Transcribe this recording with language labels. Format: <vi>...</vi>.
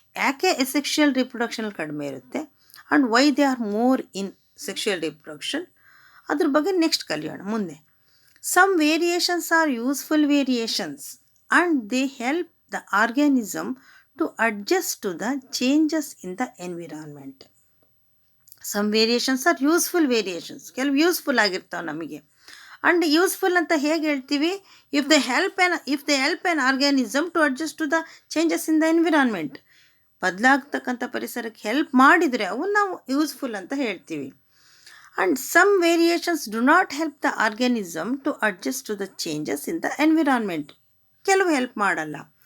<kn>ಯಾಕೆ ಸೆಕ್ಷುಯಲ್ ರಿಪ್ರೊಡಕ್ಷನಲ್ಲಿ ಕಡಿಮೆ ಇರುತ್ತೆ</kn> <en>and why they are more in sexual reproduction,</en> <kn>ಅದ್ರ ಬಗ್ಗೆ ನೆಕ್ಸ್ಟ್ ಕಲಿಯೋಣ ಮುಂದೆ.</kn> <en>Some variations are useful variations and they help the organism to adjust to the changes in the environment. Some variations are useful variations.</en> <kn>ಕೆಲವು useful ಆಗಿರ್ತಾವೆ ನಮಗೆ.</kn> <en>and useful</en> <kn>ಅಂತ ಹೇಗೆ ಹೇಳ್ತೀವಿ,</kn> <en>If they help an organism to adjust to the changes in the environment.</en> <kn>ಬದಲಾಗ್ತಕ್ಕಂಥ ಪರಿಸರಕ್ಕೆ help ಮಾಡಿದರೆ ಅವು ನಾವು useful ಅಂತ ಹೇಳ್ತೀವಿ.</kn> <en>And some variations do not help the organism to adjust to the changes in the environment.</en> <kn>ಕೆಲವು help ಮಾಡಲ್ಲ.</kn>